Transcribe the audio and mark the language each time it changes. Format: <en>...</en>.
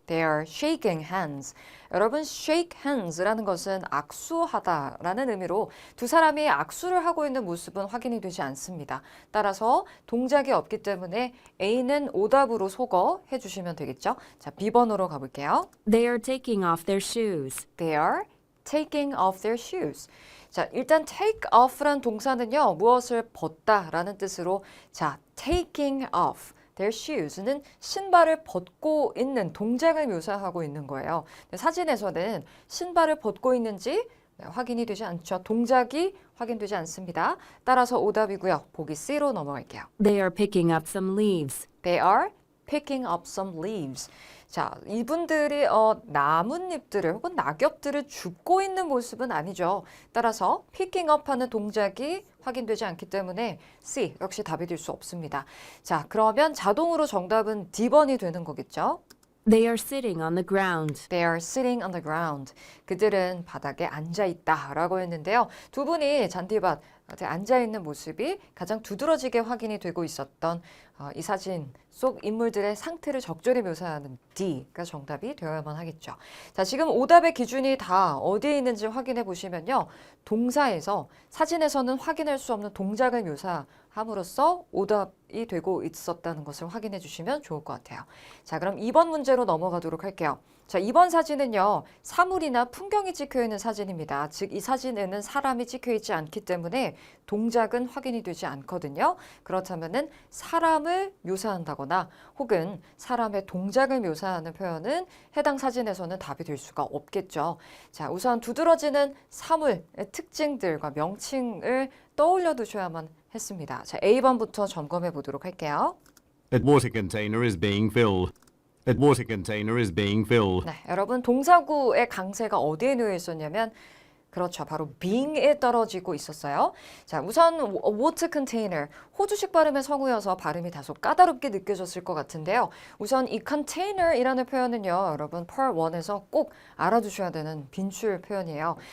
<en>They are shaking hands.</en> <ko>여러분, shake hands라는 것은 악수하다라는 의미로 두 사람이 악수를 하고 있는 모습은 확인이 되지 않습니다. 따라서 동작이 없기 때문에 A는 오답으로 속어 해주시면 되겠죠. 자, B번으로 가볼게요.</ko> <en>They are taking off their shoes. They are taking off their shoes.</en> <ko>자, 일단 take off란 동사는요, 무엇을 벗다라는 뜻으로, 자,</ko> <en>taking off their shoes</en> <ko>는 신발을 벗고 있는 동작을 묘사하고 있는 거예요. 사진에서는 신발을 벗고 있는지 확인이 되지 않죠. 동작이 확인되지 않습니다. 따라서 오답이고요. 보기 C로 넘어갈게요.</ko> <en>They are picking up some leaves. They are picking up some leaves.</en> <ko>자, 이분들이 나뭇잎들을 혹은 낙엽들을 줍고 있는 모습은 아니죠. 따라서 picking up 하는 동작이 확인되지 않기 때문에 C 역시 답이 될 수 없습니다. 자, 그러면 자동으로 정답은 D번이 되는 거겠죠.</ko> <en>They are sitting on the ground. They are sitting on the ground.</en> <ko>그들은 바닥에 앉아 있다라고 했는데요. 두 분이 잔디밭에 앉아 있는 모습이 가장 두드러지게 확인이 되고 있었던 이 사진 속 인물들의 상태를 적절히 묘사하는 D가 정답이 되어야만 하겠죠. 자, 지금 오답의 기준이 다 어디에 있는지 확인해 보시면요. 동사에서 사진에서는 확인할 수 없는 동작을 묘사함으로써 오답이 되고 있었다는 것을 확인해 주시면 좋을 것 같아요. 자, 그럼 2번 문제로 넘어가도록 할게요. 자, 이번 사진은요, 사물이나 풍경이 찍혀 있는 사진입니다. 즉, 이 사진에는 사람이 찍혀 있지 않기 때문에 동작은 확인이 되지 않거든요. 그렇다면은 사람을 묘사한다거나 혹은 사람의 동작을 묘사하는 표현은 해당 사진에서는 답이 될 수가 없겠죠. 자, 우선 두드러지는 사물의 특징들과 명칭을 떠올려 두셔야만 했습니다. 자, A번부터 점검해 보도록 할게요.</ko> <en>That water container is being filled. That water container is being filled.</en> <ko>네, 여러분 동사구의 강세가 어디에 놓여 있었냐면 그렇죠. 바로 being에 떨어지고 있었어요. 자, 우선 water container, 호주식 발음의 성우여서 발음이 다소 까다롭게 느껴졌을 것 같은데요. 우선 이 container이라는 표현은요, 여러분 Part 1에서 꼭 알아두셔야 되는 빈출 표현이에요.</ko>